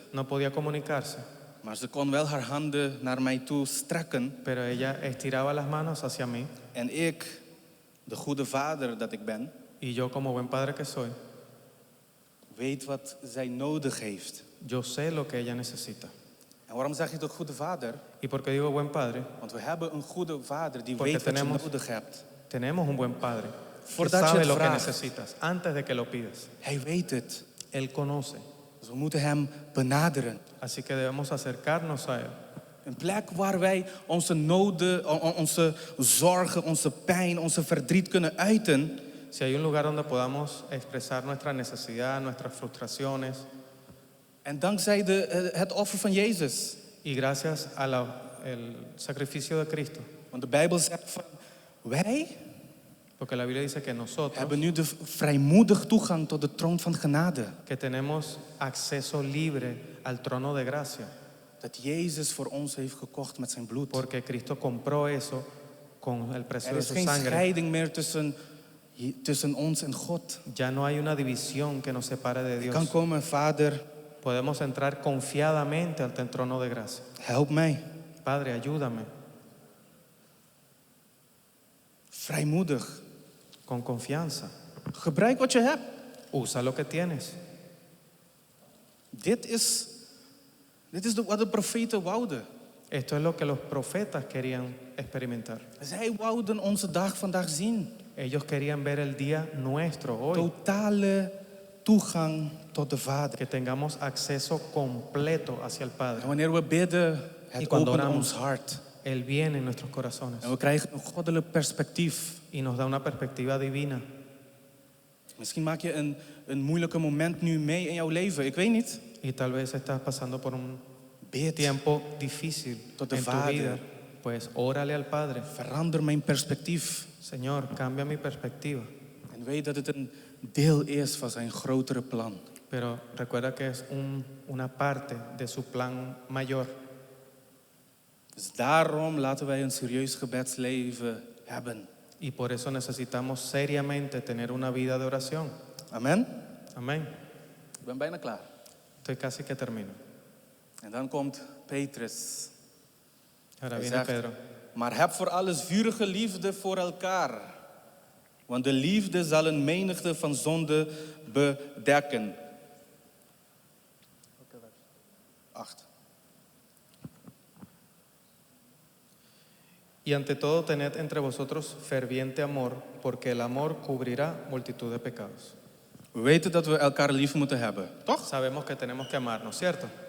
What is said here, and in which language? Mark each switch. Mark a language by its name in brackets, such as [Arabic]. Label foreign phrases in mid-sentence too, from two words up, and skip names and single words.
[Spanish] no podía comunicarse, [Dutch] Maar ze kon wel haar handen naar mij toe strekken. [Spanish] pero ella estiraba las manos hacia mí [Dutch] En ik, de goede vader dat ik ben, [Spanish] y yo como buen padre que soy, [Dutch] weet wat zij nodig heeft. [Spanish] yo sé lo que ella necesita. [Dutch] En waarom zeg je toch goede vader? [Spanish] ¿Y por qué digo buen padre? [Dutch] Want we hebben een goede vader die [Spanish] Porque [Dutch] weet wat je [Spanish] tenemos- [Dutch] nodig hebt. [Spanish] Tenemos un buen padre que [Dutch] Voordat je [Spanish] sabe [Dutch] het [Spanish] lo que [Dutch] vraagt. [Spanish] necesitas antes de que lo pidas. [Dutch] Hij weet het. [Spanish] Él conoce. [Dutch] Dus we moeten hem benaderen. [Spanish] Así que debemos acercarnos a él. [Dutch] Een plek waar wij onze noden, onze zorgen, onze pijn, onze verdriet kunnen uiten. [Spanish] Si hay un lugar donde podamos expresar nuestra necesidad, nuestras frustraciones, [Dutch] En dankzij het offer van Jezus. [Spanish] y gracias al sacrificio de Cristo, [Dutch] Want de Bijbel zegt van, wij [Spanish] porque la Biblia dice que nosotros, [Dutch] hebben nu de vrijmoedig toegang tot de troon van genade. [Spanish] que tenemos acceso libre al trono de gracia, [Dutch] Dat Jezus voor ons heeft gekocht met zijn bloed. [Spanish] porque Cristo compró eso con el precio [Dutch] Er [Spanish] de [Dutch] is [Spanish] su [Dutch] geen [Spanish] sangre. [Dutch] scheiding meer tussen ons en God. [Spanish] Ya no hay una división que nos separe de [Dutch] Je [Spanish] Dios. [Dutch] kan komen, Vader, [Spanish] Podemos entrar confiadamente ante el trono de gracia. [Dutch] help mij. [Spanish] Padre, ayúdame [Dutch] Vrijmoedig. [Spanish] con confianza. [Dutch] Gebruik wat je hebt. [Spanish] Usa lo que tienes. [Dutch] Dit is wat de profeten wouden. [Spanish] Esto es lo que los profetas querían experimentar. [Dutch] Zij wouden onze dag vandaag zien. [Spanish] Ellos querían ver el día nuestro hoy, [Dutch] Totale toegang tot de Vader. [Spanish] que tengamos acceso completo hacia el [Dutch] En [Spanish] Padre. [Dutch] wanneer we bidden, [Spanish] Y [Dutch] het [Spanish] cuando [Dutch] opent [Spanish] oramos, [Dutch] ons hart. [Spanish] Él viene en nuestros corazones [Dutch] En we krijgen een goddelijk perspectief. [Spanish] y nos da una perspectiva divina. [Dutch] Misschien maak je een moeilijke moment nu mee in jouw leven. Ik weet niet. [Spanish] Y tal vez estás pasando por un [Dutch] Bid. [Spanish] tiempo difícil [Dutch] Tot de [Spanish] en tu [Dutch] Vader. [Spanish] vida. Pues órale al Padre. [Dutch] Verander mijn perspectief. [Spanish] Señor, cambia mi perspectiva. [Dutch] En weet dat het een deel is van zijn grotere plan. [Spanish] Pero recuerda que es una parte de su plan mayor. [Dutch] Dus daarom laten wij een serieus gebedsleven hebben. [Spanish] Y por eso necesitamos seriamente tener una vida de oración. [Dutch] Amen. [Spanish] Amén. [Dutch] Ik ben bijna klaar. [Spanish] Estoy casi que termino. [Dutch] En dan komt Petrus. [Spanish] Ahora [Dutch] Hij [Spanish] viene [Dutch] zegt, [Spanish] Pedro. [Dutch] maar heb voor alles vurige liefde voor elkaar. Want de liefde zal een menigte van zonden bedekken. 8. [Spanish] Y ante todo tened entre vosotros ferviente amor, porque el amor cubrirá multitud de pecados. [Dutch] We weten dat we elkaar lief moeten hebben, toch? [Spanish] Sabemos que tenemos que amarnos, ¿cierto?